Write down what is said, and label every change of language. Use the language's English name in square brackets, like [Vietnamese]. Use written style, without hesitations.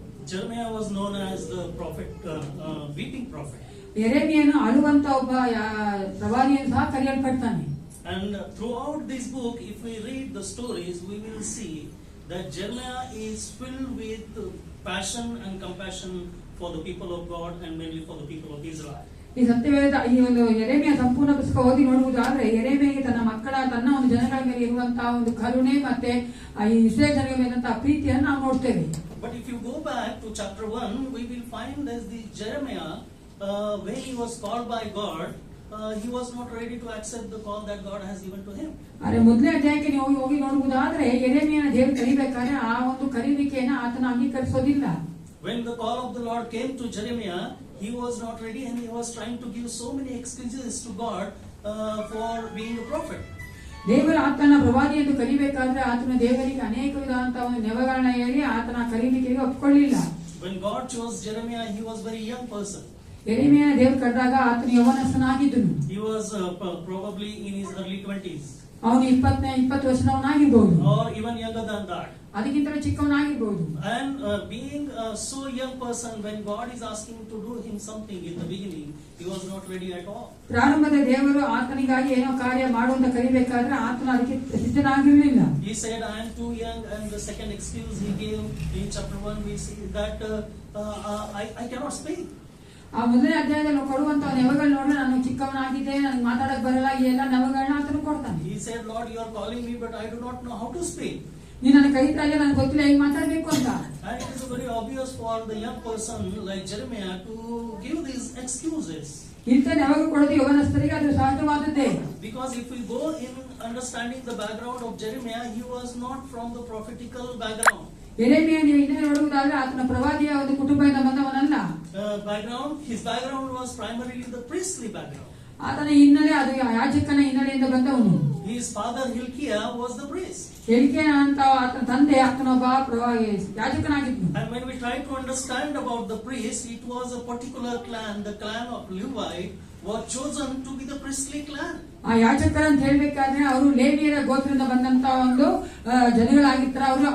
[English] Jeremiah was known as the prophet, weeping prophet. [Kannada] ಯೆರೆಮೀಯನು ಅಳುವಂತ ಒಬ್ಬ ಪ್ರವಾದಿಯನ್ನು ಸಹ ಕರೆಯಲ್ಪಡ್ತಾನೆ. [English] And throughout this book, if we read the stories, we will see that Jeremiah is filled with passion and compassion for the people of God and mainly for the people of Israel. [Kannada] ಈ ಸತ್ಯವೇದ ಈ ಒಂದು ಯೆರೆಮೀಯ ಸಂಪೂರ್ಣ ಪುಸ್ತಕ ಓದಿ ನೋಡುವುದಾದ್ರೆ ಯೆರೆಮೀಯನಿಗೆ ತನ್ನ ಒಂದು ಜನಗಳ ಮೇಲೆ ಇರುವಂತಹ ಒಂದು ಕರುಣೆ ಮತ್ತೆ ಈ ಇಸ್ರೇಲ್ ಜನಗಳ ಮೇಲಂತಹ ಪ್ರೀತಿಯನ್ನು ನಾವು ನೋಡ್ತೇವೆ. [English] But if you go back to chapter 1, we will find that the Jeremiah, when he was called by God, he was not ready to accept the call that God has given to him. [Kannada] ಆದರೆ ಮೊದಲನೇ ಅಧ್ಯಾಯಕ್ಕೆ ನೀವು ಹೋಗಿ ನೋಡುವುದಾದ್ರೆ ಯೆರೆಮೀಯನ ದೇವರು ಕರಿಬೇಕಾದ್ರೆ ಆ ಒಂದು ಕರೆಯುವಿಕೆಯನ್ನು ಆತನ ಅಂಗೀಕರಿಸೋದಿಲ್ಲ. [English] When the call of the Lord came to Jeremiah, he was not ready and he was trying to give so many excuses to God for being a prophet. [Kannada] ದೇವರು ಆತನ ಪ್ರವಾದಿ ಎಂದು ಕರಿಬೇಕಾದ್ರೆ ಆತನ ದೇವರಿಗೆ ಅನೇಕ ವಿಧವಾದಂತಹ ಒಂದು ನೆವಗಳನ್ನ ಹೇಳಿ ಆತನ ಕರೆಯುವಿಕೆಗೆ ಒಪ್ಪಿಕೊಳ್ಳಿಲ್ಲ. [English] When God chose Jeremiah, he was very young person. [Kannada] ಯೆರೆಮೀಯನ ದೇವರು ಕರೆದಾಗ ಆತನ ಯೌವನಸ್ಥನಾಗಿದ್ದನು. [English] He was probably in his early 20s. [Kannada] ಅವನು 20 ವರ್ಷದವನಾಗಿರ್ಬಹುದು. [English] Or even younger than that. [Kannada] ಅದಕ್ಕಿಂತಲೂ ಚಿಕ್ಕವನಾಗಿರ್ಬಹುದು. [English] And being so young person, when God is asking to do him something in the beginning, he was not ready at all. [Kannada] ಪ್ರಾರಂಭದ ದೇವರು ಆತನಿಗಾಗಿ ಏನೋ ಕಾರ್ಯ ಮಾಡುವಂತ ಕರಿಬೇಕಾದ್ರೆ ಆತನು ಅದಕ್ಕೆ ಸಿದ್ಧನಾಗಿರಲಿಲ್ಲ. [English] He said, I am too young, and the second excuse he gave in chapter 1, we see that I cannot speak. [Kannada] ಆ ಮೊದಲನೇ ಅಧ್ಯಾಯದಲ್ಲಿ ಕೊಡುವಂತ ನೆವಗಳು ನೋಡ್ರೆ ನಾನು ಚಿಕ್ಕವನಾಗಿದ್ದೆ, ನನಗೆ ಮಾತಾಡಕ್ ಬರಲ್ಲ, ಈ ಎಲ್ಲ ನೆವಗಳನ್ನ ಆತನು ಕೊಡ್ತಾನೆ. [English] He said, Lord, you are calling me, but I do not know how to speak. [Kannada] ನೀನು ನನ್ನ ಕರೀತಾ ಇಲ್ಲ, ನನಗೆ ಗೊತ್ತಿಲ್ಲ ಹೇಗೆ ಮಾತಾಡ್ಬೇಕು ಅಂತ. [English] And it is very obvious for the young person like Jeremiah to give these excuses. [Kannada] ಇಂಥದ್ದು ಯಾವಾಗ ಕೊಡೋದು ಯವನಸ್ಥರಿಗೆ ಅದು ಸಹಜವಾದದ್ದೇ. [English] Because if we go in understanding the background of Jeremiah, he was not from the prophetical background. [Kannada] ಯೆರೆಮೀಯ ನೀವು ಇನ್ನೇ ನೋಡುವುದಾದ್ರೆ ಆತನ ಪ್ರವಾದಿಯ ಒಂದು ಕುಟುಂಬದಿಂದ ಬಂದವನಲ್ಲ. [English] His background was primarily the priestly background. [Kannada] ಆತನ ಹಿನ್ನೆಲೆ ಅದು ಯಾಜಕನ ಹಿನ್ನೆಲೆಯಿಂದ ಬಂದವನು. [English] His father Hilkiah was the priest. [Kannada] ಹಿಲ್ಕೀಯ ಅಂತ ಆತನ ತಂದೆ ಆತನೊಬ್ಬ ಯಾಜಕನಾಗಿದ್ನು. [English] And when we try to understand about the priest, it was a particular clan, the clan of Levi, was chosen to be the priestly clan. [Kannada] ಆ ಯಾಜಕರ ಅಂತ ಹೇಳ್ಬೇಕಾದ್ರೆ ಅವರು ಲೇವಿಯರ ಗೋತ್ರದಿಂದ ಬಂದಂತ ಒಂದು ಜನಗಳಾಗಿರ್ತಾರೆ.